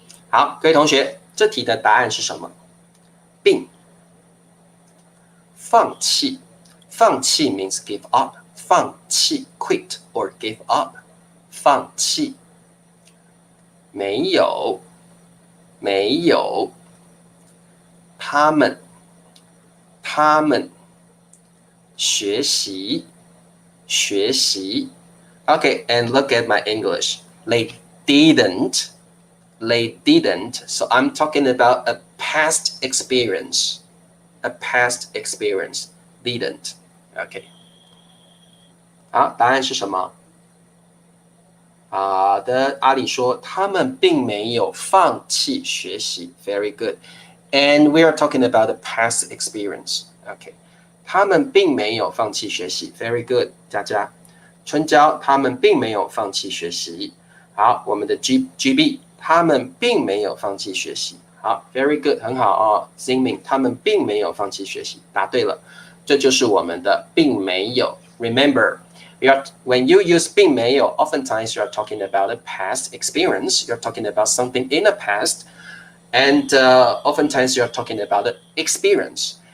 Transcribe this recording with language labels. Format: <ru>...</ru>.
<zh>好，各位同学，这题的答案是什么？并放弃，放弃</zh> <en>means give up. 放弃 quit or give up</en> <zh>放弃没有他们学习</zh> <en>Okay, and look at my English. They didn't. So I'm talking about a past experience. A past experience. Didn't. Okay.</en> <zh>好，答案是什么？好的，阿里说他们并没有放弃学习 ，</zh> <en>very good. And we are talking about the past experience. Okay.</en> <zh>他们并没有放弃学习 ，</zh> <en>very good.</en> <zh>佳佳，春娇，他们并没有放弃学习。好，我们的 GB， 他们并没有放弃学习。好 ，</zh> <en>very good，</en> <zh>很好哦。Xingming， 他们并没有放弃学习，答对了。这就是我们的并没有。</zh> <en>Remember.When you use 并没有 oftentimes you're talking about a past experience. You're talking about something in the past. And oftentimes you're talking about the experience.</en>